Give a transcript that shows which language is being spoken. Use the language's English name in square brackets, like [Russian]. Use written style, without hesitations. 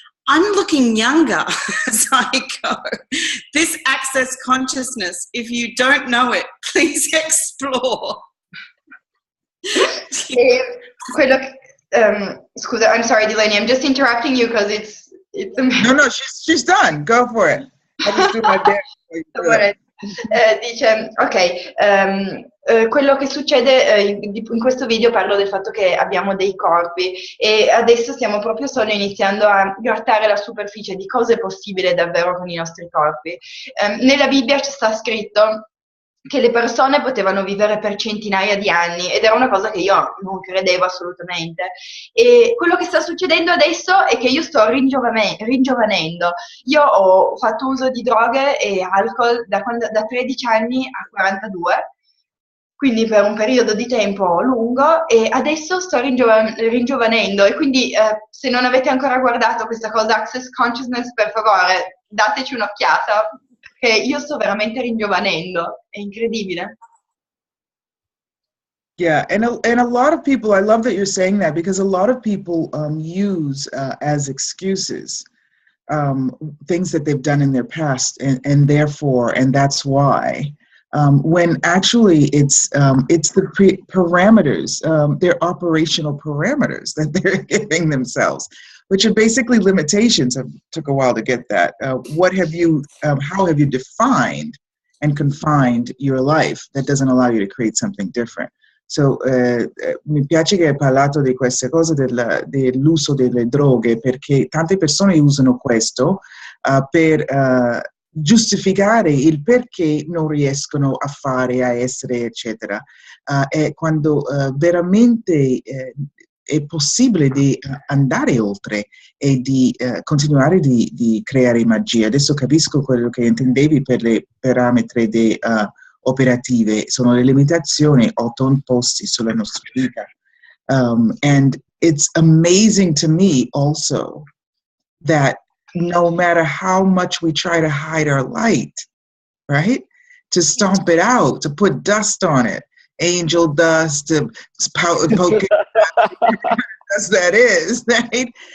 [English] I'm looking younger as I go. This access consciousness, if you don't know it, please explore. [Italian] Scusa, [English] I'm sorry, Delaney. I'm just interrupting you because it's amazing. No, she's done. Go for it. I'll just do my best. [Italian] Dice, ok, quello che succede in questo video parlo del fatto che abbiamo dei corpi e adesso stiamo proprio solo iniziando a grattare la superficie di cosa è possibile davvero con i nostri corpi. Nella Bibbia ci sta scritto che le persone potevano vivere per centinaia di anni ed era una cosa che io non credevo assolutamente. E quello che sta succedendo adesso è che io sto ringiovanendo. Io ho fatto uso di droghe e alcol da 13 anni a 42, quindi per un periodo di tempo lungo e adesso sto ringiovanendo e quindi se non avete ancora guardato questa cosa Access Consciousness, per favore dateci un'occhiata perché io sto veramente ringiovanendo, è incredibile. [English] Yeah, and a lot of people, I love that you're saying that because a lot of people use as excuses things that they've done in their past, and therefore, and that's why. When actually it's the parameters, their operational parameters that they're giving themselves, which are basically limitations. It took a while to get that. What have you? How have you defined and confined your life that doesn't allow you to create something different? [Italian] So, mi piace che hai parlato di queste cose dell'uso delle droghe, perché tante persone usano questo per giustificare il perché non riescono a fare, a essere, eccetera. E quando veramente è possibile di andare oltre e di continuare di creare magia. Adesso capisco quello che intendevi per le parametri operative, sono le limitazioni autoimposte sulla nostra vita. [English] And it's amazing to me also that no matter how much we try to hide our light, right? To stomp it out, to put dust on it, angel dust, to poke it, as that is, right?